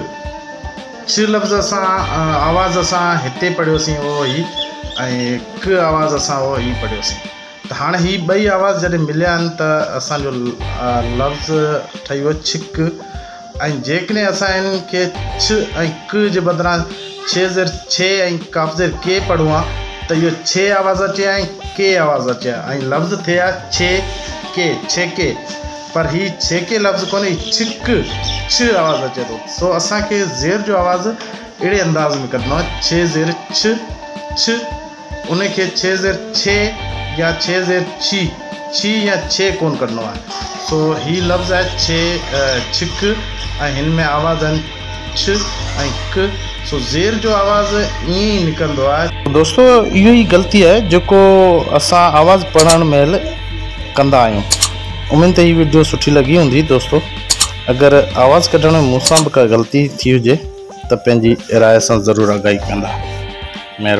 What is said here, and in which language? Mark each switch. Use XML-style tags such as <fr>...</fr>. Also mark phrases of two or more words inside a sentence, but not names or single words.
<sd>छ लफ़्ज़ आवाज़ असां हिते पढ़ियोसीं उहो ई, ऐं क आवाज़ असां उहो ई पढ़ियोसीं। त हाणे ही ॿई आवाज़ जॾहिं मिलिया आहिनि त असांजो लफ़्ज़ ठही वियो छिक। ऐं जेकॾहिं असां हिन खे छ ऐं क जे बदिरां छे ज़ेर छे ऐं काफ ज़ेर के पढ़ूं आहे त इहो छे आवाज़ अचे ऐं के आवाज़ अचे ऐं लफ़्ज़ थिए आहे छे के, पर ही छे के लफ़्ज़ कोन्हे, छिक छ आवाज़ अचे थो। सो असांखे ज़ेर जो आवाज़ अहिड़े अंदाज़ में कढणो आहे, छे ज़ेर छ, उनखे छे ज़ेर छे या छे ज़ेर छी या छे कोन कढणो आहे। सो ही लफ़्ज़ आहे छिक ऐं हिन में आवाज़ आहिनि छ ऐं क। सो ज़ेर जो आवाज़ ईअं ई निकिरंदो आहे। दोस्तों इहो ई ग़लती आहे जेको असां आवाज़ पढ़ण महिल कंदा आहियूं। उमेद त ही वीडियो सुठी लॻी हूंदी। दोस्तों अगरि आवाज़ कढण में मूंसां बि का ग़लती थी हुजे त पंहिंजी राय सां ज़रूरु आगाही कंदा।</sd>